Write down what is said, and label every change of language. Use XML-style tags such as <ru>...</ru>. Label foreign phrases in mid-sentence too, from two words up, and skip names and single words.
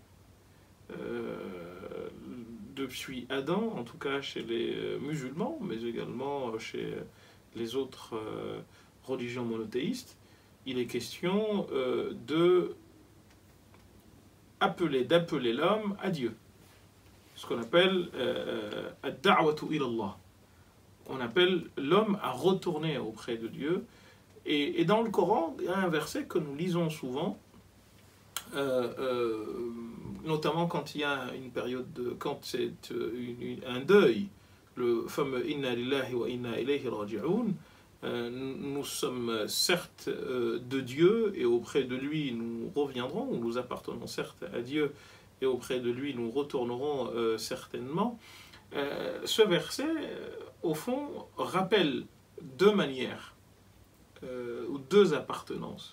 <fr>Depuis Adam, en tout cas chez les musulmans, mais également chez les autres religions monothéistes, il est question d'appeler l'homme à Dieu. Ce qu'on appelle</fr> <ar>الدعوة إلى الله.</ar> <fr>On appelle l'homme à retourner auprès de Dieu. Et dans le Coran, il y a un verset que nous lisons souvent, notamment quand il y a une période quand c'est un deuil, le fameux</fr> <ar>إنا لله وإنا إليه راجعون.</ar> <fr>Nous sommes certes de Dieu et auprès de lui nous reviendrons, ou nous appartenons certes à Dieu et auprès de lui nous retournerons certainement. Ce verset, au fond, rappelle deux manières, ou deux appartenances.</fr>